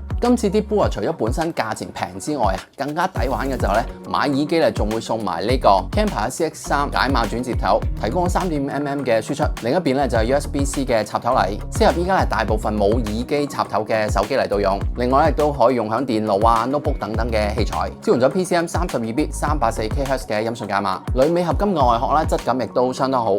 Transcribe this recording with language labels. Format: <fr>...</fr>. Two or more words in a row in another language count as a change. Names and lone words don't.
<yue>今次Deep Blue除咗本身價錢平之外啊，更加抵玩嘅就係買耳機仲會送埋呢個 Kemper CX3 解碼轉接頭，提供咗3.5mm嘅輸出，另一邊就係 USB-C 嘅插頭嚟，適合依家大部分冇耳機插頭嘅手機嚟到用。另外亦都可以用響電腦啊、notebook 等等嘅器材，支援咗 PCM 32bit 384kHz 嘅音訊解碼，鋁尾合金嘅外殼質感亦都相當好。</yue>